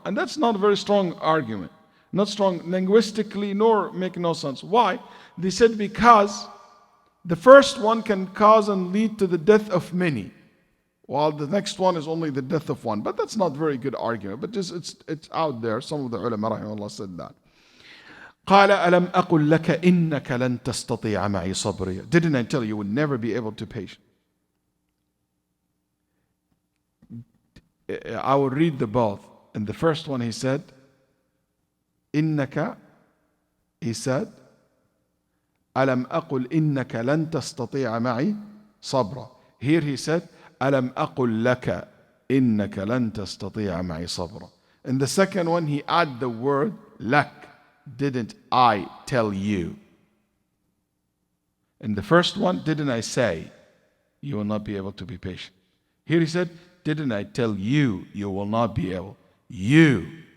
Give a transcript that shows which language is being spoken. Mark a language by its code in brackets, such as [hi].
[en] And that's not a very strong argument. Not strong linguistically, nor make no sense. Why? They said because the first one can cause and lead to the death of many, while the next one is only the death of one. But that's not a very good argument. But just it's out there. Some of the ulama rahimahullah said that. [ar] قال ألم أقل لك إنك لن تستطيع معي صبري. [en] Didn't I tell you would never be able to patient? I will read the both. In the first one he said, إنك, he said, [ar] ألم أقل إنك لن تستطيع معي صبرا. [en] Here he said, [ar] ألم أقل لك إنك لن تستطيع معي صبرا. [en] In the second one he added the word لك. Didn't I tell you? In the first one, didn't I say you will not be able to be patient? Here he said, didn't I tell you you will not be able? You.